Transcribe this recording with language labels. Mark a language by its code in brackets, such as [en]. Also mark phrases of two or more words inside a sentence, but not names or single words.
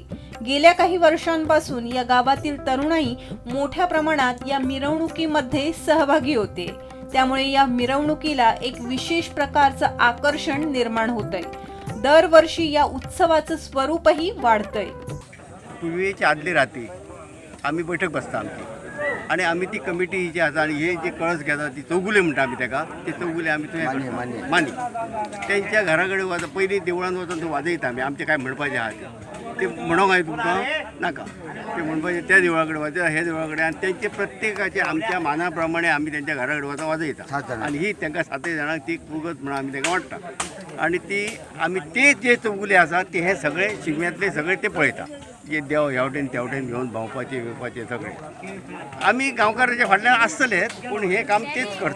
[mr] गेल्या काही वर्षांपासून या गावातील तरुणाई मोठ्या प्रमाणात या मिरवणुकीमध्ये सहभागी होते. त्यामुळे या मिरवणुकीला एक विशेष प्रकारचं आकर्षण निर्माण होतंय. दरवर्षी या उत्सवाचं स्वरूपही वाढतंय. [kok] पूर्वीच्या आदली राती आम्ही बैठक बसता आमची आणि आम्ही ती कमिटी जी आसा आणि हे जे कळस घेतात ती चौगुले म्हणटा आम्ही ताका ते चौगुले आम्ही थंय मानी त्यांच्या घरा कडेन वता पयलीं देवळांत वचून तो वाजयता आमी आमचें काय म्हणपाचें आहा ते म्हणोंक हांवें तुमकां नाका ते म्हणपाचें त्या देवळा कडेन वाजय हे देवळा कडेन आनी तेंचे प्रत्येकाचे आमच्या माना प्रमाणे आमी तेंच्या घरा कडेन वता वाजयता आनी ही तांकां 7 जाणांक ती कुगत म्हणून आमी तांकां वाडटा आणि ती आमी ते जे चौगुले आसा ते हे सगळे शिगम्यातले सगळे ते पळयता जे देव ह्या वटेन त्या वटेन घेवन भोंवपाचे बिवपाचे सगळे आमी गांवकाराच्या फाटल्यान आसतलेच पूण हे काम तेच करता.